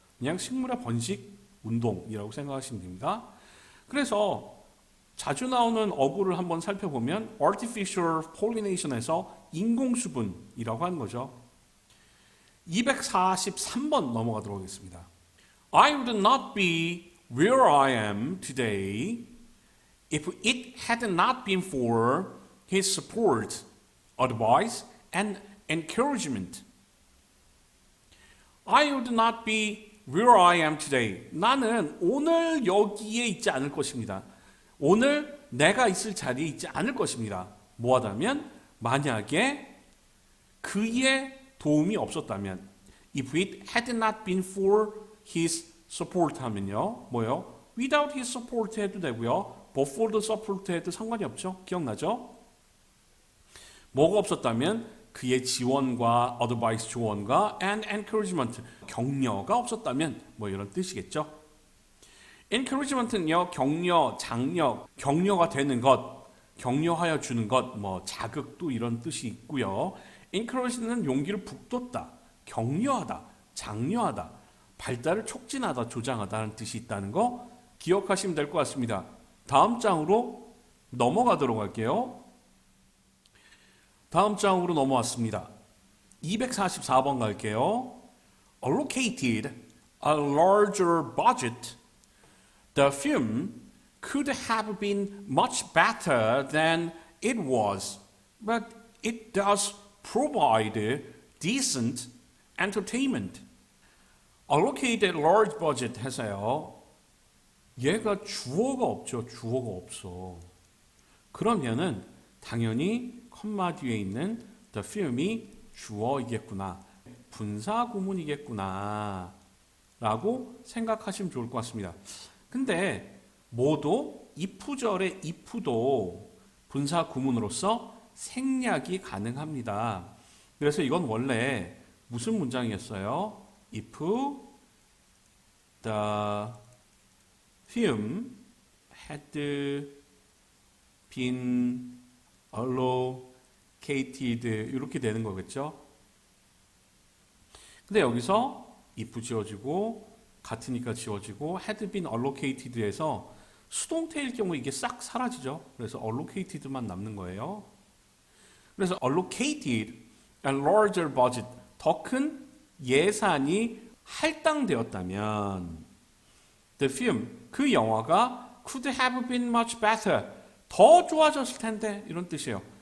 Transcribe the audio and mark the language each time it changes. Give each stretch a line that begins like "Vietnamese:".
Korean: 그냥 식물의 번식 운동이라고 생각하시면 됩니다. 그래서 자주 나오는 어구를 한번 살펴보면
English: artificial pollination
Korean: 에서 인공수분이라고 하는 거죠. 243번 넘어가도록 하겠습니다.
English: I would not be where I am today if it had not been for his support, advice, and encouragement. I would not be where I am today.
Korean: 나는 오늘 여기에 있지 않을 것입니다. 오늘 내가 있을 자리에 있지 않을 것입니다. 뭐하다면 만약에 그의 도움이 없었다면
English: if it had not been for his support
Korean: 하면요. 뭐요?
English: without his support
Korean: 해도 되고요.
English: but for the support
Korean: 해도 상관이 없죠. 기억나죠? 뭐가 없었다면 그의 지원과 advice 조언과
English: and encouragement
Korean: 격려가 없었다면 뭐 이런 뜻이겠죠. encouragement는요. 격려, 장려, 격려가 되는 것, 격려하여 주는 것, 뭐 자극도 이런 뜻이 있고요. encourage는 용기를 북돋다, 격려하다, 장려하다, 발달을 촉진하다, 조장하다는 뜻이 있다는 거 기억하시면 될 것 같습니다. 다음 장으로 넘어가도록 할게요. 다음 장으로 넘어왔습니다. 244번 갈게요.
English: Allocated a larger budget, the film could have been much better than it was, but it does provide decent entertainment. Allocated large budget
Korean: 해서요. 얘가 주어가 없죠. 주어가 없어. 그러면은 당연히 컴마 뒤에 있는 the film이 주어이겠구나. 분사 구문이겠구나. 라고 생각하시면 좋을 것 같습니다. 근데 뭐도 if절의 if도 분사 구문으로서 생략이 가능합니다. 그래서 이건 원래 무슨 문장이었어요?
English: If the film had been allocated
Korean: 이렇게 되는 거겠죠. 근데 여기서 if 지워지고 같으니까 지워지고
English: had been allocated
Korean: 에서 수동태일 경우 이게 싹 사라지죠. 그래서 allocated만 남는 거예요. 그래서
English: allocated a larger budget
Korean: 더 큰 예산이 할당되었다면
English: the film
Korean: 그 영화가
English: could have been much better
Korean: 더 좋아졌을 텐데 이런 뜻이에요.